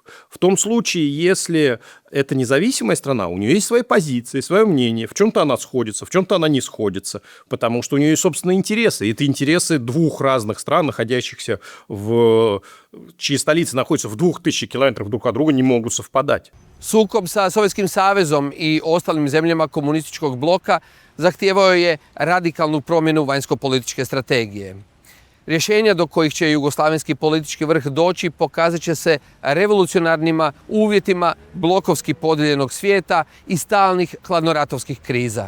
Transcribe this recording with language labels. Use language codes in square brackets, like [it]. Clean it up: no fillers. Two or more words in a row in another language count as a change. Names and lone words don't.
[ru] В том случае, если это независимая страна, у нее есть свои позиции, свое мнение, в чем-то она сходится, в чем-то она не сходится, потому что у нее есть собственные интересы. И это интересы двух разных стран, находящихся чьи столицы находятся в 2000 километров друг от друга, не могут совпадать. [hr] Sukob sa Sovjetskim savezom i ostalim zemljama komunističkog bloka zahtijevao je radikalnu promjenu vanjsko-političke strategije. Rješenja do kojih će jugoslavenski politički vrh doći pokazat će se revolucionarnima uvjetima blokovski podijeljenog svijeta i stalnih hladnoratovskih kriza.